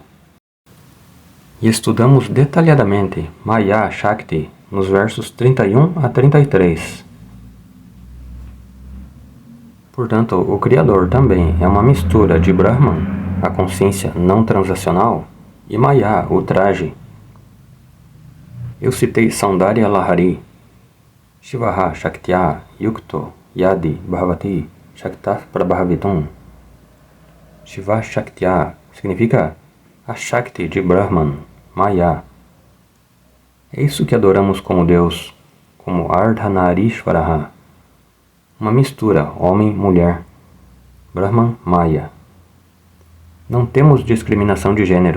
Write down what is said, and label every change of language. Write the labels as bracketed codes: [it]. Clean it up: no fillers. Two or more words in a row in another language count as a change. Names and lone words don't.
[pt] E estudamos detalhadamente Maya Shakti nos versos 31 a 33. Portanto, o Criador também é uma mistura de Brahman, a consciência não transacional, e Maya, o traje. Eu citei [sa] Saundarya Lahari, शिवः शक्त्या युक्तो यदि भवति शक्तः प्रभवितुम्. शिव शक्त्या [pt] significa a Shakti de Brahman, Maya. É isso que adoramos como Deus, como Ardhanarishvaraha, uma mistura homem-mulher, Brahman, Maya. Não temos discriminação de gênero.